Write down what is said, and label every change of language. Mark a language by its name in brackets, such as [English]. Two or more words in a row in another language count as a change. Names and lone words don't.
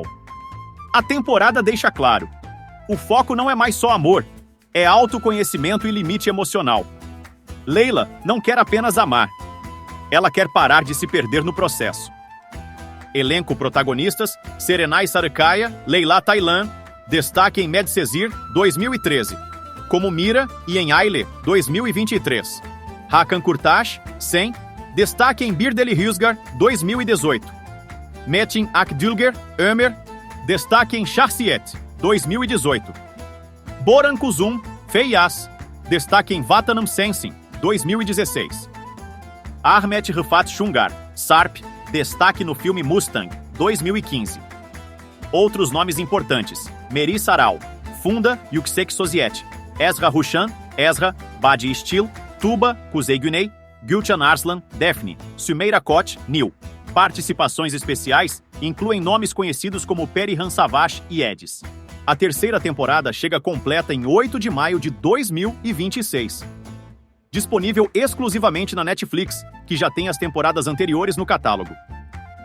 [Portuguese] A temporada deixa claro, o foco não é mais só amor, é autoconhecimento e limite emocional. Layla não quer apenas amar, ela quer parar de se perder no processo. Elenco protagonistas, Serenai Sarukaya, Leila Thailand, destaque em Medcezir, 2013, como Mira e em Aile, 2023. Hakan Kurtash, 100, destaque em Birdeli Husgar, 2018. Metin Akdülger, Ömer, destaque em Şahsiyet, 2018. Boran Kuzum, Feyyaz, destaque em Vatanam Sensin, 2016. Ahmet Rıfat Şungar, Sarp, destaque no filme Mustang, 2015. Outros nomes importantes: Meri Saral, Funda Yüksek Sosyet, Ezra Rushan, Ezra, Badi Stil, Tuba, Kuzey Güney, Gülcan Arslan, Defne, Sümeira Koç, Nil. Participações especiais incluem nomes conhecidos como Perihan Savaş e Edis. A terceira temporada chega completa em 8 de maio de 2026. Disponível exclusivamente na Netflix, que já tem as temporadas anteriores no catálogo.